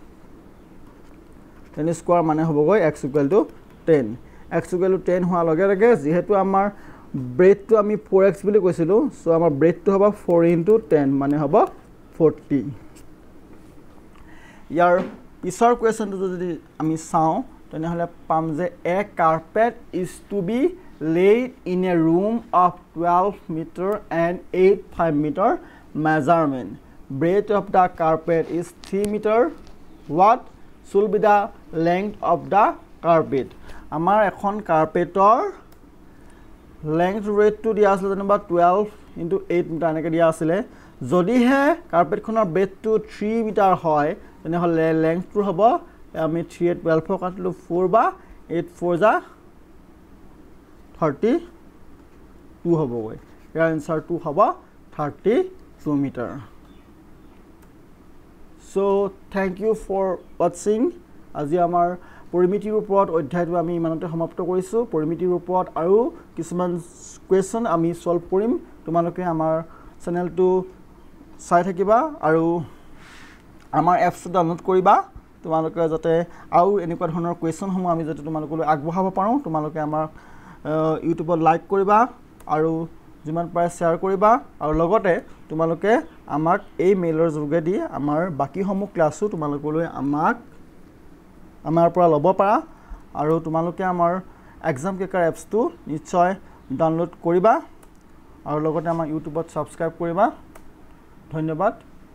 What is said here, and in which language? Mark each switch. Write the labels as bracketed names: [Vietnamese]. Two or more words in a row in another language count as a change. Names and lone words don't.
[Assamese] 10 স্কয়াৰ মানে হ'বগৈ x = 10 x = 10 হোৱা লগে লগে যেহেতু আমাৰ ব্ৰেডটো আমি 4x বুলি কৈছিলো সো আমাৰ ব্ৰেডটো হ'ব 4 * 10 মানে হ'ব 40 ইয়াৰ পিছৰ কোৱেশ্চনটো যদি আমি চাও তেনে হলে পাম যে [English] a carpet is to be laid in a room of 12 meter and 8.5 meter measurement breadth of the carpet is 3 meter, what should be the length of the carpet? [Assamese] আমাৰ এখন কাৰ্পেটৰ length rate to দিয়া আছিল যেনিবা 12 into 8 মিটাৰ এনেকৈ দিয়া আছিলে যদিহে কাৰ্পেটখনৰ breadth to 3 মিটাৰ হয় তেনেহ'লে length টো হ'ব আমি 3 এ 12 কাটিলো 4 বা 8 4 যা 32 হ'বগৈ ইয়াৰ আনসাৰটো হ'ব 32 মিটাৰ [English] So thank you for watching [Assamese] আজি আমাৰ পৰিমিতিৰ ওপৰত অধ্যায়টো আমি ইমানতে সমাপ্ত কৰিছো পৰিমিতিৰ ওপৰত আৰু কিছুমান কোৱেশ্চন আমি সলভ কৰিম তোমালোকে আমাৰ চেনেলটো চাই থাকিবা আৰু আমাৰ এপছটো ডাউনলোড কৰিবা তোমালোকে যাতে আৰু এনেকুৱা ধৰণৰ কোৱেশ্চনসমূহ আমি যাতে তোমালোকলৈ আগবঢ়াব পাৰোঁ তোমালোকে আমাৰ ইউটিউবত লাইক কৰিবা আৰু যিমান পাৰে শেয়াৰ কৰিবা আৰু লগতে তোমালোকে আমাক এই মেইলৰ যোগেদি আমাৰ বাকিসমূহ ক্লাছো তোমালোকলৈ আমাৰ পৰা ল'ব পাৰা আৰু তোমালোকে আমাৰ এক্সাম ক্ৰেকাৰ এপছটো নিশ্চয় ডাউনলোড কৰিবা আৰু লগতে আমাৰ ইউটিউবত সাবস্ক্ৰাইব কৰিবা ধন্যবাদ